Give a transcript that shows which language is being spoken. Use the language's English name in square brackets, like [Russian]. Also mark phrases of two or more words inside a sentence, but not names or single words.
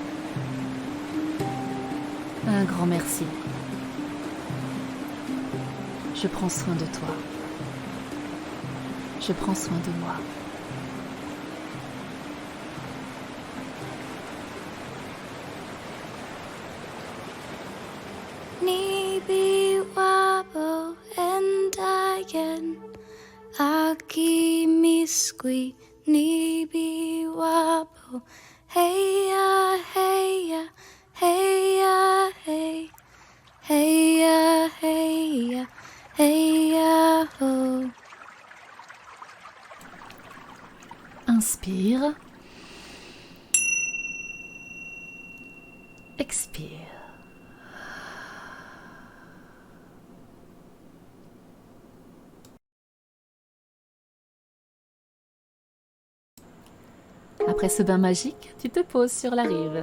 [French] Un grand merci. Je prends soin de toi. Je prends soin de moi. [Ojibwa] Nibi wabo endayen aki miskwi nibi wabo heya heya heya hey heya heya heya ho. [French] Inspire. Expire. Après ce bain magique, tu te poses sur la rive.